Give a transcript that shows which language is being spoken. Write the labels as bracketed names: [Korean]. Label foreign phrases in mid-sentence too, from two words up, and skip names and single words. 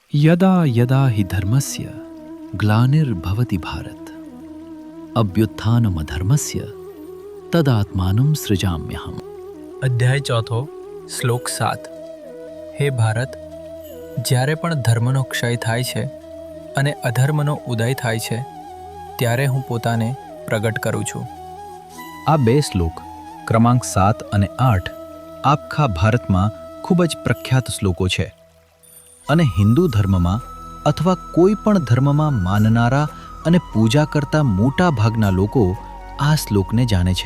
[Sanskrit] यदा यदा हि धर्मस्य ग्लानिर्भवति भारत अभ्युत्थानमधर्मस्य तदात्मानं सृजाम्यहम्। [Gujarati] અધ્યાય ચોથો શ્લોક 7। હે ભારત, જ્યારે પણ ધર્મનો ક્ષય થાય છે અને અધર્મનો ઉદય થાય છે ત્યારે હું પોતાને પ્રગટ કરું છું। આ બે શ્લોક ક્રમાંક 7 અને 8 આખા ભારતમાં ખૂબ જ પ્રખ્યાત શ્લોકો છે અને હિન્દુ ધર્મમાં અથવા કોઈ પણ ધર્મમાં માનનારા અને પૂજા કરતા મોટા ભાગના લોકો આ શ્લોકને જાણે છે।